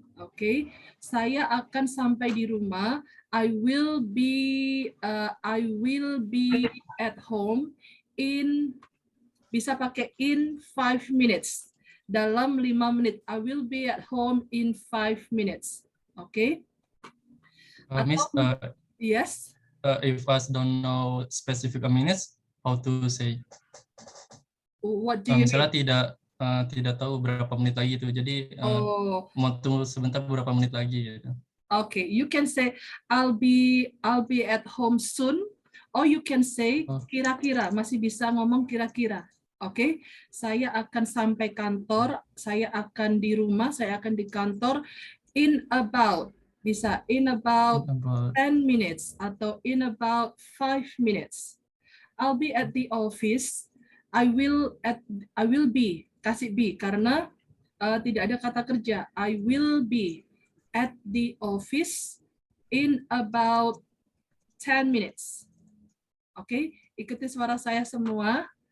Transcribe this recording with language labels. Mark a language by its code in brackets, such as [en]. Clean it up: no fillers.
[id] Oke, saya akan sampai di rumah. [en] I will be at home in, [id] bisa pakai [en] in 5 minutes. [id] Dalam 5 menit. [en] I will be at home in 5 minutes. Okay? Miss, yes. If us don't know specific minutes, how to say? What do you [id] misalnya [en] mean? [id] Tidak tahu berapa menit lagi itu, jadi mau tunggu sebentar berapa menit lagi gitu. [en] Okay, you can say I'll be at home soon, or you can say [id] kira-kira, masih bisa ngomong kira-kira. Oke, saya akan sampai kantor, saya akan di rumah, saya akan di kantor [en] in about. [id] Bisa [en] in about 10 minutes [id] atau [en] in about 5 minutes. I'll be at the office. I will be, [id] kasih be karena tidak ada kata kerja. [en] I will be at the office in about 10 minutes. [id] Oke, ikuti suara saya semua.